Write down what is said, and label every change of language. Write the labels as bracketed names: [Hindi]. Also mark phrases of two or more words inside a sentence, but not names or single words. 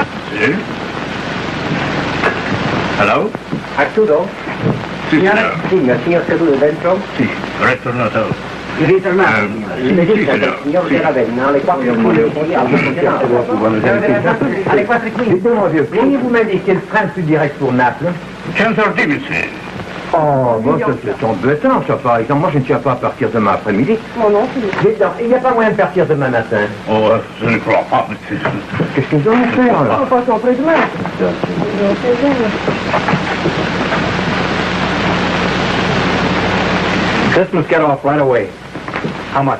[Italian] Sí. Hello? Arturo? Sì, signor. Il signor seduto dentro? Sì, ritornato. Ritornato? Le dice che il signor di Ravenna alle 4:15 alle 4:15. [French] Pourriez vous m'indiquer le train plus direct pour Naples? 15h10, monsieur. Oh, bon, ça c'est embêtant, ça, par exemple. Moi, je ne tiens pas à partir demain après-midi. Oh non, Mais non, il n'y a pas moyen de partir demain matin. Oh, je ne crois pas, monsieur. Qu'est-ce qu'ils ont à faire, là? on passe après-demain. [English] This must get off right away. How much?